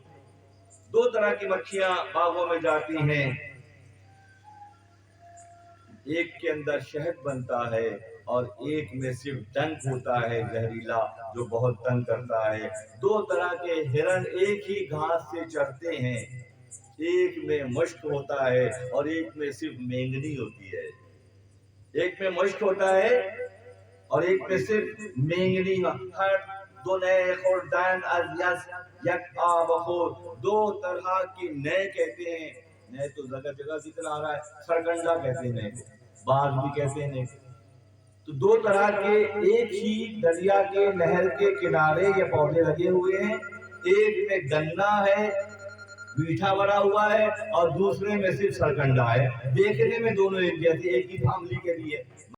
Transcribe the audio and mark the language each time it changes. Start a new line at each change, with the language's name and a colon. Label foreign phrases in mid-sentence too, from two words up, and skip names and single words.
Urdu: دو طرح کی مکھیاں باغوں میں جاتی ہیں، ایک کے اندر شہد بنتا ہے اور ایک میں صرف ڈنک ہوتا ہے زہریلا جو بہت تنگ کرتا ہے۔ دو طرح کے ہرن ایک ہی گھاس سے چرتے ہیں، ایک میں مشک ہوتا ہے اور ایک میں صرف مینگنی ہوتی ہے، ایک میں مشک ہوتا ہے اور ایک میں صرف مینگنی۔
Persian: ہر دو نئے خوردن از یک آب خور،
Urdu: دو طرح کی نئے کہتے ہیں، نئے تو جگہ جگہ ذکر آ رہا ہے، سرگنڈا کہتے ہیں نئے کو، باغ بھی کہتے ہیں نئے کو۔ تو دو طرح کے ایک ہی دریا کے نہر کے کنارے یہ پودے لگے ہوئے ہیں، ایک میں گنا ہے میٹھا بھرا ہوا ہے اور دوسرے میں صرف سرکنڈا ہے، دیکھنے میں دونوں ایک جیسے ایک ہی فیملی کے لیے